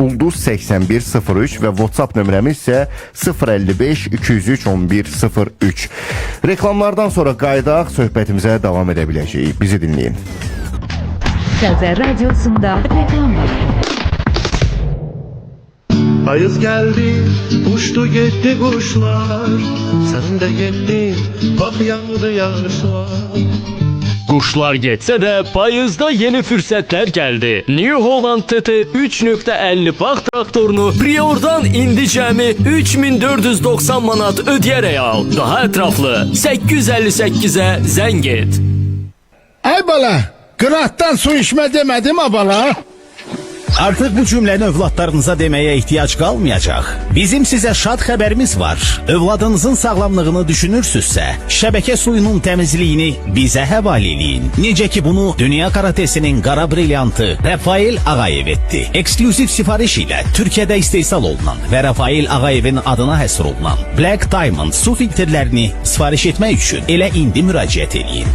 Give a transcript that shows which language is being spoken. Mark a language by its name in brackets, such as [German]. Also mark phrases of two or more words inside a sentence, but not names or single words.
[Azerbaijani] Ulduz 8103 və WhatsApp nömrəmiz isə 055-203-1103. Reklamlardan sonra qaydaq söhbətimizə davam edə biləcəyik. Bizi dinləyin. [Turkish] Gazer Radyosu'nda reklam var. Payız geldi, uçtu gitti kuşlar. Sen de gittin, bak yağdı yağışlar. [Azerbaijani] Quşlar getsə də payızda yeni fürsətlər gəldi. New Holland TT 3.50 bax traktorunu Prior'dan indi cəmi 3490 manat ödəyərək al. Daha ətraflı 858-ə zəng et. Ay bala, qıratdan su içmə demədim ha bala. [Turkish] Artık bu cümleni övladlarınıza demeye ihtiyaç kalmayacak. Bizim size şad haberimiz var. [Azerbaijani] Övladınızın sağlamlığını düşünürsünüzsə, şəbəkə suyunun təmizliyini bizə həvalə eləyin. Necə ki bunu Dünya Karatesinin qara brilyantı Rafael Ağayev etdi. Ekskluziv sifariş ilə Türkiyədə istehsal olunan və Rafael Ağayevin adına həsr olunan Black Diamond su filtrlərini sifariş etmək üçün elə indi müraciət eləyin.